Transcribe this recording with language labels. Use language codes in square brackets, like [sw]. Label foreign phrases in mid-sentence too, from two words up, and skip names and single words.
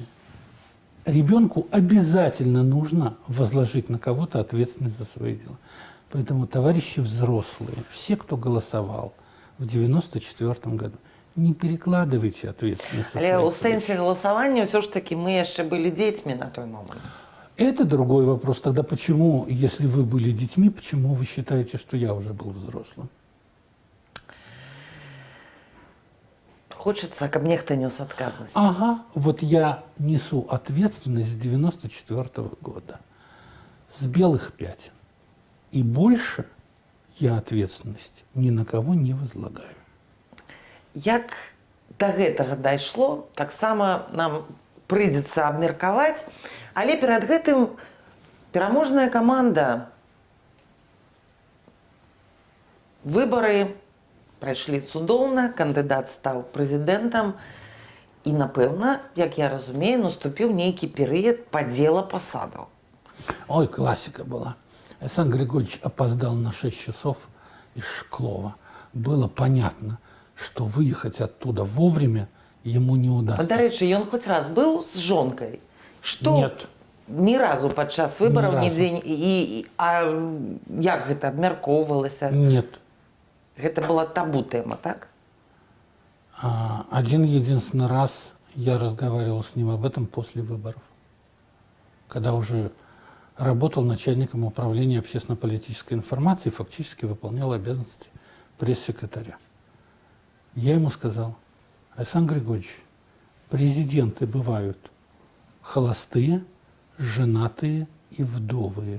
[ru] Ребенку обязательно нужно возложить на кого-то ответственность за свои дела. Поэтому, товарищи взрослые, все, кто голосовал в 1994 году, не перекладывайте ответственность со своих [be] Але ў [ru] плеч. [be] сэнсе галасавання ўсё ж таки мы яшчэ былі дзецьмі на той момант. [ru] Это другой вопрос. Тогда почему, если вы были детьми, почему вы считаете, что я уже был взрослым? Хочется, [be] каб нехта нес адказнасць. [ru] Ага, вот я несу ответственность с 94 года, с белых пятен. И больше я ответственность ни на кого не возлагаю. [be] Як да гэтага дайшло, таксама нам прыйдзецца абмеркаваць, але перад гэтым пераможная каманда. Выбары прайшлі цудоўна, кандыдат стаў прэзідэнтам і, напэўна, як я разумею, наступіў нейкі перыяд падзела пасадаў. [ru] Ой, классика была. Александр Григорьевич опоздал на 6 часов из Шклова. Было понятно, что выехать оттуда вовремя ему не удастся. [be] Дарэчы, ён хоць раз быў з жонкай? Што? [ru] Нет. [be] Ні разу падчас выбараў Ні разу. нідзе. А як гэта абмяркоўвалася? [ru] Нет. [be] Гэта была табу тэма, так? [ru] Один единственный раз я разговаривал с ним об этом после выборов, когда уже работал начальником управления общественно-политической информации и фактически выполнял обязанности пресс-секретаря. Я ему сказал: Александр Григорьевич, президенты бывают холостые, женатые и вдовые.